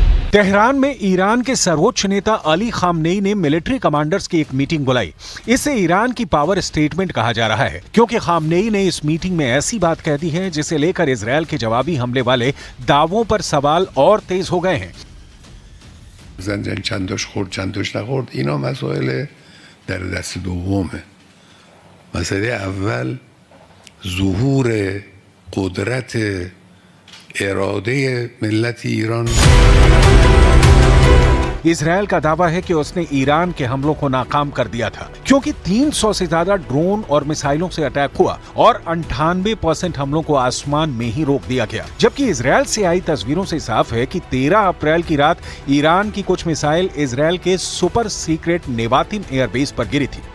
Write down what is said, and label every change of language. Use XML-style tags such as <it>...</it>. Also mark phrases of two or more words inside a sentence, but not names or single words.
<hi>तेहरान में ईरान के सर्वोच्च नेता अली खामनेई ने</hi> <en>military commanders</en> <hi>की एक मीटिंग बुलाई। इसे ईरान की</hi> <en>power statement</en> <hi>कहा जा रहा है, क्योंकि खामनेई ने इस मीटिंग में ऐसी बात कह दी है जिसे लेकर इजरायल के जवाबी हमले वाले दावों पर सवाल और तेज हो गए हैं।</hi> <fa>زنجان چنداش خورد چنداش نخورد اینا مسائل در دست دومه. مسئله اول ظهور قدرت اراده ملت ایران.</fa> <hi>इजरायल का दावा है कि उसने ईरान के हमलों को नाकाम कर दिया था, क्योंकि 300 से ज्यादा ड्रोन और मिसाइलों से अटैक हुआ और 98% हमलों को आसमान में ही रोक दिया गया। जबकि इजरायल से आई तस्वीरों से साफ है कि 13 अप्रैल की रात ईरान की कुछ मिसाइल इजरायल के</hi> <en>super secret</en> <hi>नेवातिम एयरबेस पर गिरी थी।</hi>